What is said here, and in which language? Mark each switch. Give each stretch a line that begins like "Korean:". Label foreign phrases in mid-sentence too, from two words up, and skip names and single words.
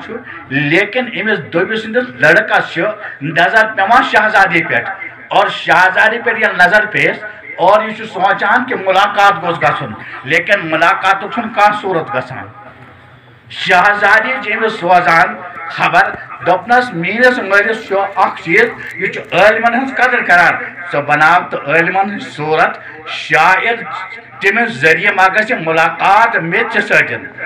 Kashmiri: چھُ لیکن أمِس دُبہِ سٕنٛدِس لڑکس چھِ نظر پیوان شہزادی پٮ۪ٹھ اور شہزادی پٮ۪ٹھ ییٚلہِ نظر پیس اور یہ چھُ سونچان کہ ملاقات گوٚژھ گژھُن لیکن ملاقاتُک چھُنہٕ کانٛہہ صوٗرت گژھان شہزادی چھِ أمِس سوزان خبر دپنس میٲنِس مٲلِس چھُ اکھ چیٖز یہِ چھُ عٲلمن ہٕنٛز قدر کران ژٕ بناو تہٕ عٲلمن ہٕنٛز صوٗرت شاید تٔمِس ذٔریعہٕ ما گژھِ ملاقات مےٚ ژےٚ سۭتۍ